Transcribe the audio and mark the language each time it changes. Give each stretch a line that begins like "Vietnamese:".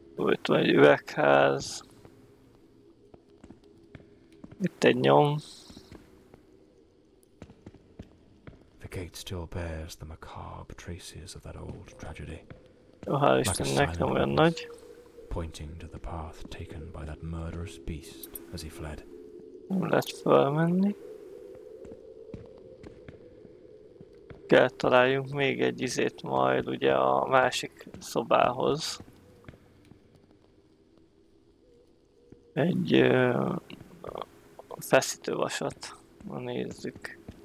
Hungarian: Itt van egy üvegház. Itt egy nyom.
English: The gate still bears the macabre traces of that old tragedy.
Hungarian: Hál' Istennek nem olyan nagy.
English: Pointing to the path taken by that murderous beast as he fled.
Hungarian: Nem lehet felmenni. Kell találjunk még egy izét majd ugye a másik szobához. Egy feszítővasat. Na nézzük.